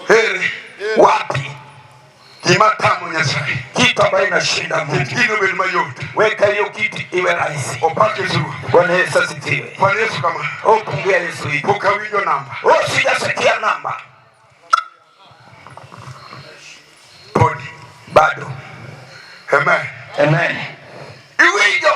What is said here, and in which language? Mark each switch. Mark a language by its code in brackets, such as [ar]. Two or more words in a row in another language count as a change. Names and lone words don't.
[luo] ere [sw] wapi [luo] kimatamo Nyasaye [sw] kitu ambayo inashinda Mungu. [luo] kino bel mayot [sw] Weka hiyo kiti iwe rahisi. [luo] opake zuru [sw] Bwana Yesu asifiwe. kwa Yesu kama Pungia Yesu hii. [luo] pokawinjo namba [sw] Sijasikia namba [luo] podi [sw] bado. amen Amen. [luo] iwinjo